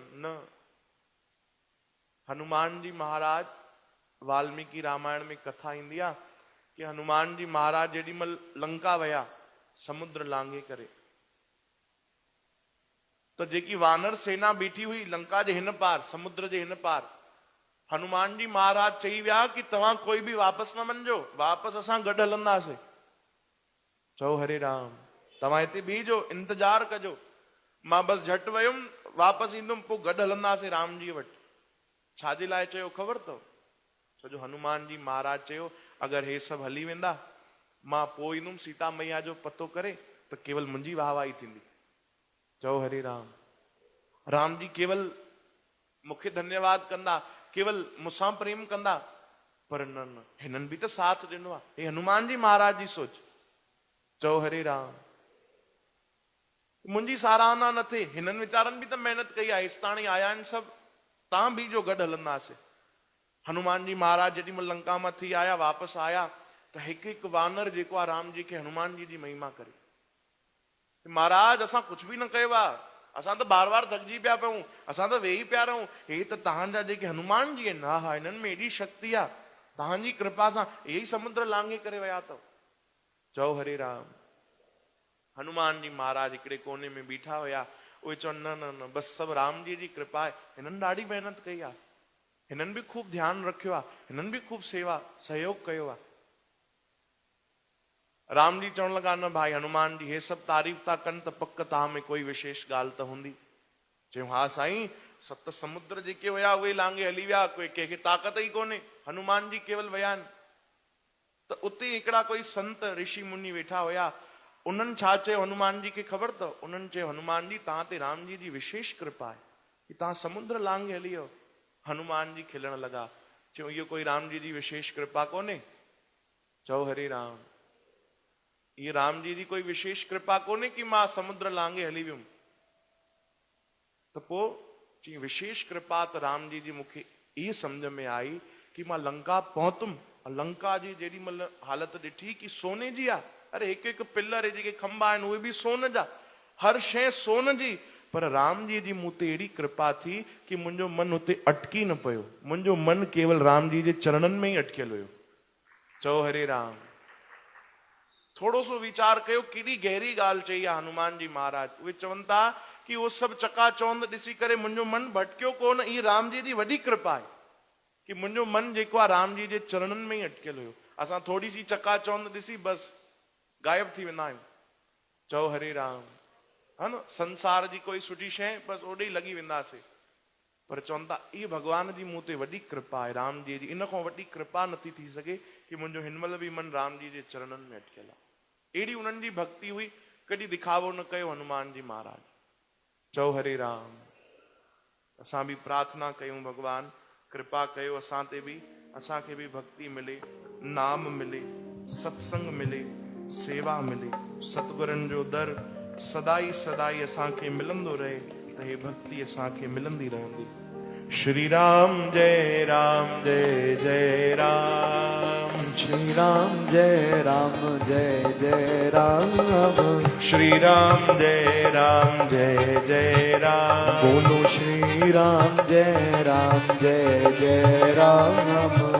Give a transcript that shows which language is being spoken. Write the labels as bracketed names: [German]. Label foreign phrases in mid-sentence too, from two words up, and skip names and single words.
[Sindhi] न, हनुमान जी महाराज, वाल्मीकि रामायण में कथा ईंदी आहे कि हनुमान जी महाराज जेॾी महिल लंका विया समुद्र लांघे करे, तो जेकी वानर सेना बीठी हुई लंका जे हिन पार, समुद्र जे हिन पार, हनुमान जी महाराज चई विया कि तव्हां कोई बि वापसि न वञिजो, वापसि असां गॾु हलंदासीं। चओ हरे राम। तव्हां हिते बीहजो, इंतजार कजो, मां बसि झटि वयुमि, वापसि ईंदुमि, पोइ गॾु हलंदासीं राम जी वटि। छाजे लाइ चयो ख़बर अथव? छो जो हनुमान जी महाराज चयो अगरि हे सभु हली वेंदा, मां पोइ ईंदुमि सीता मैया जो पतो करे, त केवल मुंहिंजी वाहवाही थींदी। चओ हरे राम। राम जी केवल मूंखे धन्यवाद कंदा, केवल मूंसां प्रेम कंदा, पर न, हिननि बि त साथ ॾिनो आहे। हे हनुमान जी महाराज जी सोच। चओ हरे राम। मुंहिंजी साराहना न थिए, हिननि वीचारनि बि त महिनत कई आहे, हेसि ताणी आया आहिनि सभु, तव्हां बि जो गॾु हलंदासीं। हनुमान जी महाराज जेॾी महिल लंका मां थी आया, वापसि आया, त हिकु हिकु वानर जेको आहे राम जी खे हनुमान जी महिमा करे। महाराज असां कुझु बि न कयो आहे, असां त बार बार थकिजी पिया पयूं, असां त वेही पिया रहूं, हे त तव्हांजा जेके हनुमान जी आहिनि, हा हिननि में एॾी शक्ति आहे, तव्हांजी कृपा सां इहे ई समुद्र लांघे करे विया अथव। चओ हरे राम। हनुमान जी महाराज हिकिड़े कोने में बीठा हुया, उहे चवनि न न न, बसि सभु राम जी जी कृपा आहे, हिननि ॾाढी महिनत कई आहे, हिननि बि खूब ध्यानु रखियो आहे, हिननि बि खूब सेवा सहयोग कयो आहे। राम जी चवण लगा न भाई हनुमान जी हे सब तारीफ़ था कन त पक तव्हां में कोई विशेष ॻाल्हि त हूंदी। चयो हा साईं, 7 समुद्र जेके हुया उहे लांघे हली विया, कोई कंहिंखे ताक़त ई कोन्हे, हनुमान जी केवल विया आहिनि। त उते हिकिड़ा कोई संत ऋषि मुनि वेठा हुया, उन्हनि छा चयो हनुमान जी खे ख़बर अथव? उन्हनि चयो हनुमान जी तव्हां ते राम जी जी विशेष कृपा आहे कि तव्हां समुद्र लांघे हली वियो। हनुमान जी खिलण लगा, चयो इहो कोई राम जी जी विशेष कृपा कोन्हे। चओ हरे राम, ये राम जी जी कोई विशेष कृपा कोन्हे कि मां समुद्र लांघे हली वियुमि। त पोइ चई विशेष कृपा त राम जी जी मूंखे इहे सम्झ में आई कि मां लंका पहुतुमि, लंका जी जेॾी महिल हालत ॾिठी कि सोने जी आहे। अरे हिकु हिकु पिलर जेके खंबा आहिनि उहे बि सोन जा, हर शइ सोन जी। पर राम जी जी मूं ते अहिड़ी कृपा थी कि मुंहिंजो मन हुते अटकी न पियो, मुंहिंजो मन केवल राम जी जे चरणनि में ई अटकियल हुयो। चओ हरे राम। थोरो सो वीचार कयो केॾी गहरी ॻाल्हि चई आहे हनुमान जी महाराज। उहे चवनि था कि उहो सभु चकाचौंध ॾिसी करे मुंहिंजो मन भटकियो कोन, ई राम जी जी वॾी कृपा आहे कि मुंहिंजो मन जेको आहे राम जी जे चरणनि में ई अटकियल हुयो। असां थोरी सी चकाचौंध ॾिसी बसि गायब थी वेंदा आहियूं। चओ हरे राम, है न, संसार जी कोई सुठी शइ बसि ओॾे ई लॻी वेंदासीं। पर चवनि था इहे भॻवान जी मूं ते वॾी कृपा आहे, राम जी जी इन खां वॾी कृपा नथी थी सघे कि मुंहिंजो हिनमहिल बि मन राम जी जे चरणनि में अटकियल आहे। अहिड़ी उन्हनि जी भक्ति हुई, कॾहिं दिखावो न कयो हनुमान जी महाराज। चओ हरे राम। असां बि प्रार्थना कयूं भॻवान कृपा कयो असां ते बि, असांखे बि भक्ति मिले, नाम मिले, सत्संग मिले, सेवा मिले, सतगुरनि जो दर सदाई सदाई असांखे मिलंदो रहे त हे भक्ति असांखे मिलंदी रहंदी। श्री राम जय राम जय जय राम, श्री राम जय राम जय जय राम, श्री राम जय राम जय जय राम। बोलो श्री राम जय राम जय जय राम,